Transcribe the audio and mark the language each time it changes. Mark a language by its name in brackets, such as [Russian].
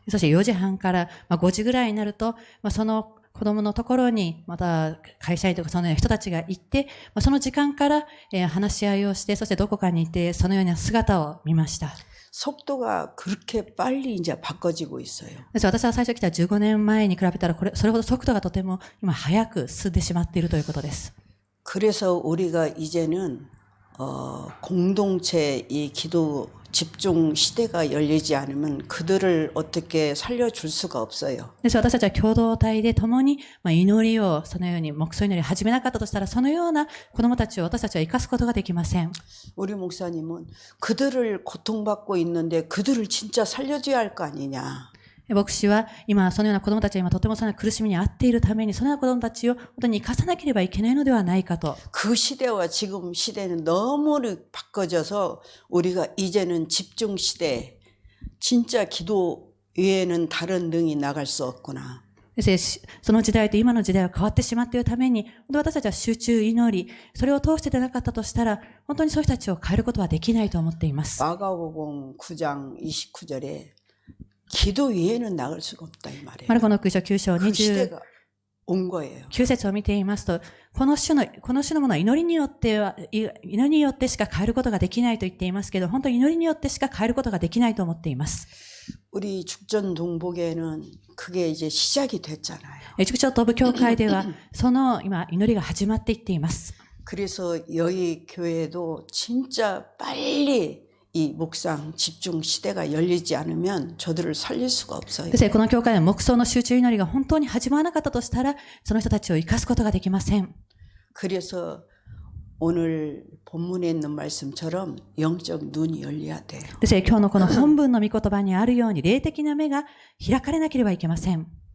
[Japanese] そして4時半から5時ぐらいになると、その子供のところにまた会社員とかそのような人たちが行って、その時間から話し合いをして、そしてどこかにいてそのような姿を見ました。 [Korean] 속도가 그렇게 빨리 이제 바꿔지고 있어요. [Japanese] 私は最初来た15年前に比べたらそれほど速度がとても今早く進んでしまっているということです。 [Korean] 그래서 우리가 이제는 공동체 이 기도 집중 시대가 열리지 않으면 그들을 어떻게 살려줄 수가 없어요. [Japanese] です私たちは共同体で共に祈りをそのように黙想祈りを始めなかったとしたら、そのような子供たちを私たちは生かすことができません。 [Korean] 우리 목사님은 그들을 고통받고 있는데 그들을 진짜 살려줘야 할 거 아니냐. [Japanese] 牧師は今、そのような子供たちは今とてもそのような苦しみに遭っているために、そのような子供たちを本当に生かさなければいけないのではないかと。 [Korean] 그 시대와 지금 시대는 너무 바꿔져서 우리가 이제는 집중 시대, 진짜 기도 외에는 다른 능이 나갈 수 없구나. [Japanese] その時代と今の時代は変わってしまっているために、本当に私たちは集中祈り、それを通してでなかったとしたら、本当にそういう人たちを変えることはできないと思っています。 [Korean] 마가복음 9장 29절에 기도 외에는 나갈 수가 없다 이 말이에요. [Japanese] マルコの9章 [Korean] 그 시대가 온 거예요. [Japanese] 29節を見ていますと、この種のものは祈りによってしか変えることができないと言っていますけど、本当に祈りによってしか変えることができないと思っています。 [Korean] 우리 죽전 동복에는 그게 이제 시작이 됐잖아요. [Japanese] 畜長東部教会では、その今祈りが始まっていっています。 [Korean] 그래서 여기 교회도 진짜 빨리 이 묵상 집중 시대가 열리지 않으면 저들을 살릴 수가 없어요. [Japanese] ですね、この教会の黙想の集中祈りが本当に始まらなかったとしたら、その人たちを生かすことができません。 [Korean] 그래서 오늘 본문에 있는 말씀처럼 영적 눈이 열려야 돼요. [Japanese] ですね、今日のこの本文の御言葉にあるように、霊的な目が開かれなければいけません。